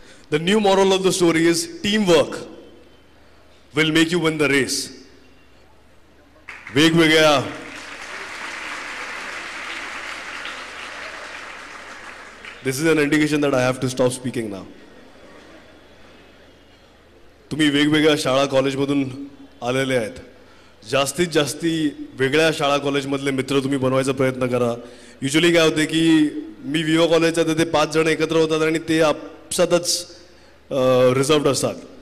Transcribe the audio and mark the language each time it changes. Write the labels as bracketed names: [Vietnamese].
[English] The new moral of the story is team work will make you win the race. वेगवेगळ्या This is an indication that I have to stop speaking now. [Marathi] तुम्ही वेगवेगळ्या शाळा कॉलेजमधून आलेले आहेत. जास्तीत जास्ती वेगळ्या शाळा कॉलेजमधले मित्र तुम्ही बनवायचा प्रयत्न करा. युजली काय होते की मी विवा कॉलेजचा तर ते 5 जण एकत्र होतात आणि ते आपसातच रिझर्व्ड असतात.